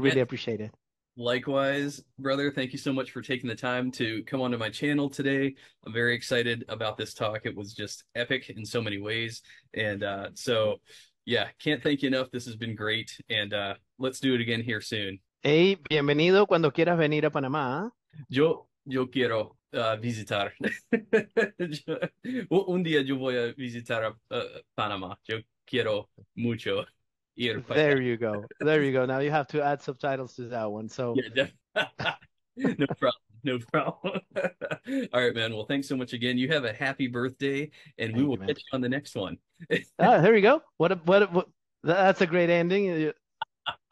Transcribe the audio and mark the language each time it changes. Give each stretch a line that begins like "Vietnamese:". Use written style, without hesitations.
English: really appreciate it. likewise, brother. Thank you so much for taking the time to come onto my channel today. I'm very excited about this talk. It was just epic in so many ways. And so, yeah, can't thank you enough. This has been great. And let's do it again here soon.
Spanish: Hey, bienvenido cuando quieras venir a Panamá. Yo quiero visitar. Un día yo voy a visitar Panamá. Yo quiero mucho ir para allá.
English: There you go. There you go. Now you have to add subtitles to that one. So, Yeah, no problem. No problem. All right, man. Well, thanks so much again. You have a happy birthday, and we thank will you, man. catch you on the next one. Ah, there you go. That's a great ending. I